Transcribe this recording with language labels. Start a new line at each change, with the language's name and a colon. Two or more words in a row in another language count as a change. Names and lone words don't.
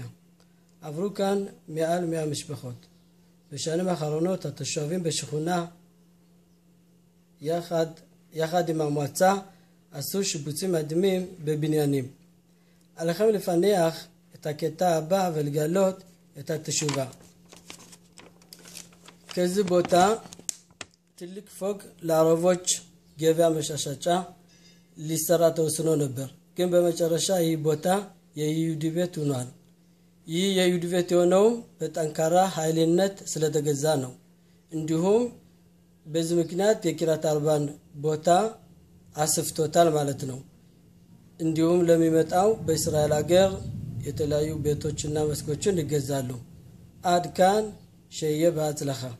Hebrew: עברו כאן מעל 100 משפחות. בשנים האחרונות התושבים בשכונה יחד עם המועצה עשו שיפוצים מדהימים בבניינים. עליכם לפענח את הקטע הבא ולגלות את התשובה.
Amharic: ከዚህ ቦታ ትልቅ ፎቅ ለአረቦች ገበያ መሻሻጫ ሊሰራ ተወስኖ ነበር። ግን በመጨረሻ ይህ ቦታ የይሁዲ ቤት ሆኗል። ይህ የይሁዲ ቤት የሆነው በጠንካራ ኃይልነት ስለተገዛ ነው። እንዲሁም በዚህ ምክንያት የኪራት አርባን ቦታ አስፍቶታል ማለት ነው። እንዲሁም ለሚመጣው በእስራኤል ሀገር የተለያዩ ቤቶችና መስኮችን ይገዛሉ። አድካን ሸየ ባትለኻ